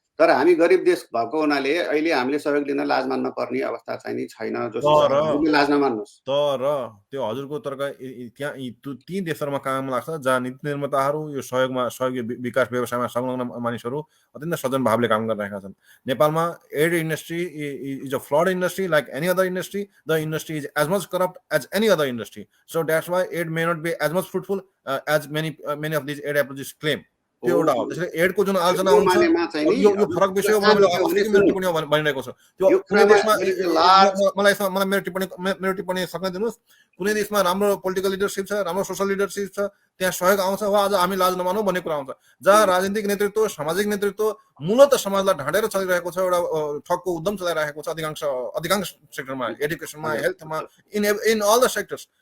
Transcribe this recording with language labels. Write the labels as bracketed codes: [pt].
[ne] तर हामी गरिब देश भएको हुनाले अहिले हामीले सहयोग लिन लाज मान्न पर्ने अवस्था चाहिँ नि छैन जोशी तर सर, हजुरले लाज नमान्नुहोस्। तर त्यो हजुरको तर्क त्यहाँ ती देशहरूमा काम लाग्छ जहाँ नीति निर्माताहरू यो सहयोगी विकास व्यवसायमा संलग्न मानिसहरू अत्यन्त सजन भावले काम गरिरहेका छन्। नेपालमा [en] Aid industry is a fraud industry like any other industry. The industry is as much corrupt as any other industry. So that's why aid may not be as much fruitful as many of these aid approaches claim. [ne] त्यो एउटा हो। त्यसले एडको जुन आलोचना हुन्छ यो फरक विषय हो। मैले अस्तिको मेरो टिप्पणी भनिरहेको छु। त्यो कुनै देशमा मलाई मेरो टिप्पणी सक्न दिनुहोस्। कुनै देशमा राम्रो पोलिटिकल लिडरसिप छ, राम्रो सोशल लिडरसिप छ, त्यहाँ सहयोग आउँछ वा आज हामी लाज नमानौँ भन्ने कुरा आउँछ। जहाँ राजनीतिक नेतृत्व, सामाजिक नेतृत्व मूलतः समाजलाई ढाँटेर चलिरहेको छ, एउटा ठगको उद्यम चलाइरहेको छ अधिकांश सेक्टरमा, एडुकेसनमा, हेल्थमा, [en] In all the sectors.